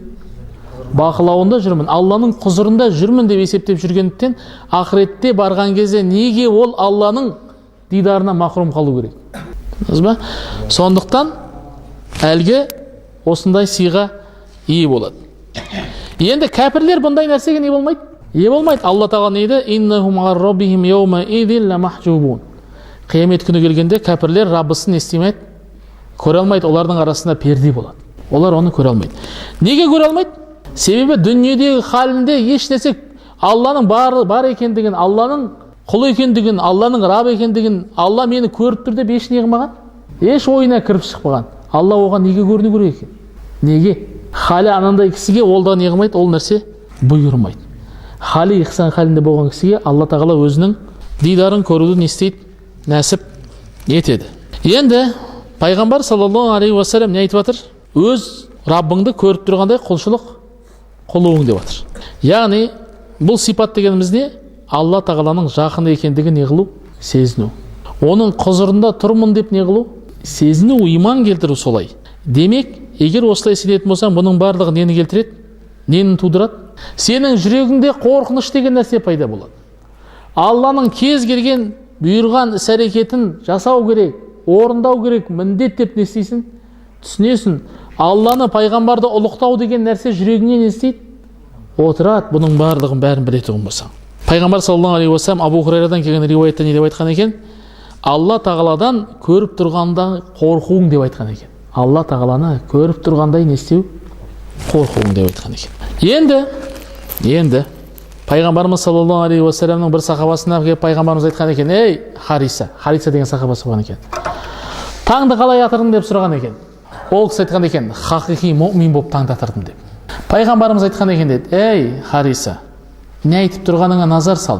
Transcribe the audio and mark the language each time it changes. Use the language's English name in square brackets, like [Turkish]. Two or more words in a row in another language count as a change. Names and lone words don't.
[Kazakh] Бақылауында жүрмін, Алланың құзырында жүрмін деп есептеп жүргендіктен, ақыретте барған кезде неге ол Алланың дидарына махрум қалу керек? Түсіндіңіз ба? Сондықтан әлгі осындай сыйға ие болады. Енді кәпірлер бұндай нәрсеге не болмайды? Ие болмайды. Алла тағала не дейді? [Arabic] إنهم عن ربهم يومئذ لمحجوبون. [Kazakh] Қиямет күні келгенде кәпірлер Раббысын естимейді, көре алмайды, олардың арасында перде болады. Олар оны көре алмайды. Неге көре алмайды? Себебі дүниедегі халінде еш нәрсе Алланың бар екендігін, Алланың құл екендігін, Алланың Раб екендігін, Алла мені көріп тұр деп еш не қылмаған, еш ойына кіріп шықпаған. Алла оған неге көріну керек екен? Неге? Халі анандай кісіге ол да не қылмайды, ол нәрсе бұйырмайды. Халі ихсан халінде болған кісіге Алла тағала өзінің дидарын көруді не істейді? Нәсіп етеді. Енді пайғамбар [Arabic] صلى الله عليه وسلم [Kazakh] не айтып жатыр? Өз Раббыңды көріп тұрғандай құлшылық қылуың деп жатыр. Яғни бұл сипат дегеніміз не? Алла тағаланың жақын екендігін не қылу? Сезіну. Оның құзырында тұрмын деп не қылу? Сезіну, иман келтіру солай. Демек, егер осылай сенетін болсаң, бұның барлығы нені келтіреді? Нені тудырады? Сенің жүрегіңде қорқыныш деген нәрсе пайда болады. Алланың кез келген бұйырған іс-әрекетін жасау керек, орындау керек, міндет деп не істейсің? Түсінесің. Алланы, пайғамбарды ұлықтау деген нәрсе жүрегіңе не істейді? Отырады. Бұның барлығын бәрін білетұғын болсаң. Пайғамбар [Arabic] صلى الله عليه وسلم [Kazakh] Абу Хурайрадан келген риуаятта не деп айтқан екен? Алла тағаладан көріп тұрғанда қорқуың деп айтқан екен. Алла тағаланы көріп тұрғандай не істеу? Қорқуың деп айтқан екен. Енді пайғамбарымыз [Arabic] صلى الله عليه وسلم [Kazakh] бір сахабасына келіп пайғамбарымыз айтқан екен: "Ей Хариса деген сахабасы болған екен. Таңды қалай атырдың?" деп сұраған екен. Ол кісі айтқан екен: "Хақиқи мұъмин болып таңды атырдым" деп. Пайғамбарымыз айтқан екен деді: "Ей Хариса, не айтып тұрғаныңа назар сал.